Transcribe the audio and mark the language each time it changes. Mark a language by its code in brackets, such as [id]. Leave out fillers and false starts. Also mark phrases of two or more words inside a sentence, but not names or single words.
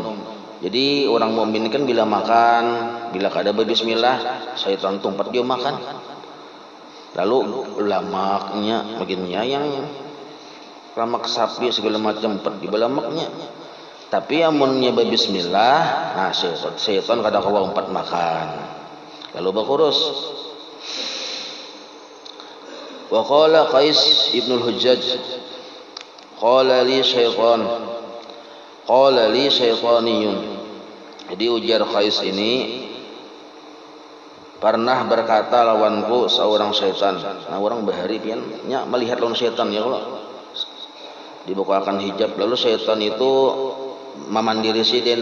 [bjn] Jadi orang mukmin kan bila makan, bila kada bismillah, syaitan tumpat dia makan. Lalu lamaknya bagiannya yang lamak sapi segala macam di balamaknya. Tapi amunnya bismillah, nah syaitan kadakawa umpat makan. Lalu bakurus. [ar] وقال قيس بن الحجاج قال لي شيطاني. [bjn] Jadi ujar Qais ini, pernah berkata lawanku seorang syaitan. Nah, orang bahari pian nya melihat lawan syaitan ya kalau dibukakan hijab, lalu syaitan itu memandiri sidin.